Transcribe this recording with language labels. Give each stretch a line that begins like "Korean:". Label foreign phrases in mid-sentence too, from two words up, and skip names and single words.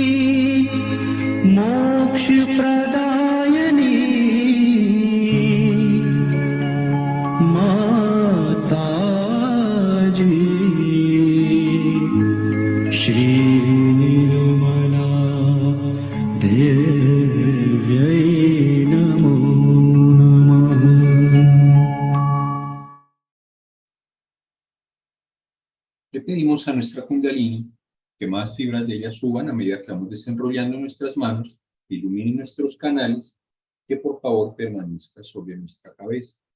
Sanskrit: मोक्ष प्रदायिनी माताजी श्री निर्मला देव्यै नमो नमः
Spanish: Le pedimos a nuestra Kundalini que más fibras de ella suban a medida que vamos desenrollando nuestras manos, iluminen nuestros canales, que por favor permanezca sobre nuestra cabeza.